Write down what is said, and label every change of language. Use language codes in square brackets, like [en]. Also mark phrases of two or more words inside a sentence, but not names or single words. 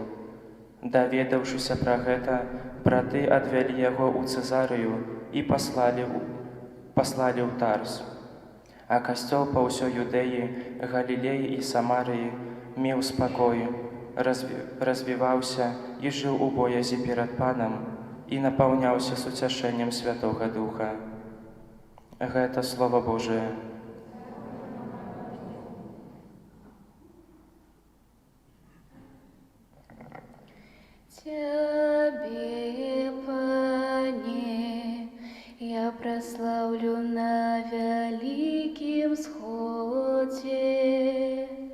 [be] Даведаўшыся пра гэта, браты адвялі яго ў Цэзарыю і паслалі ў Тарс. А касцёл па ўсёй Юдэі, Галілеі і Самарыі меў спакой, развіваўся і жыў у боязі перад Панам і напаўняўся суцяшэннем Святога Духа. Гэта Слова Божие. [uk] Тебе, Пане, я прославлю на великим сходе.